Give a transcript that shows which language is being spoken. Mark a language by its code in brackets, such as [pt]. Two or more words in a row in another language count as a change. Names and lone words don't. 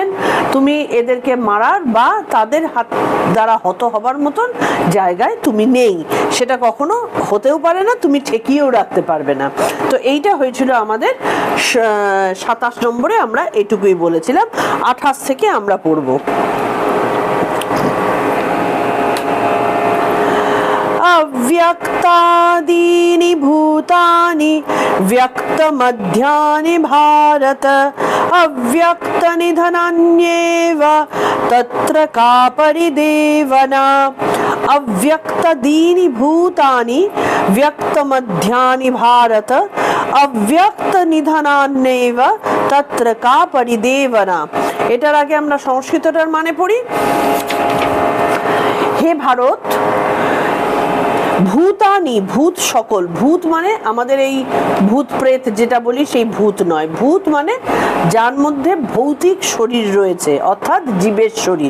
[bn] তুমি এদেরকে মারার বা তাদের হাত দ্বারা হত হবার মতন জায়গায় তুমি নেই, সেটা কখনো হতেও পারে না, তুমি ঠেকিয়েও রাখতে পারবে না। তো এইটা হয়েছিল আমাদের 27 নম্বরে, আমরা এটুকুই বলেছিলাম। 28 থেকে আমরা পড়ব। [sa] अव्यक्तादीनि भूतानि व्यक्तमध्यानि भारत अव्यक्तनिधनान्येव तत्र का परिदेवना। अव्यक्तादीनि भूतानि व्यक्तमध्यानि भारत अव्यक्तनिधनान्येव तत्र का परिदेवना। [bn] এটার আগে আমরা সংস্কৃতটার মানে পড়ি। হে ভারত, ভূতানি ভূত সকল, ভূত মানে আমাদের এই ভূত প্রেত যেটা বলি সেই ভূত নয়, ভূত মানে যার মধ্যে ভৌতিক শরীর রয়েছে, অর্থাৎ জীবের শরীর।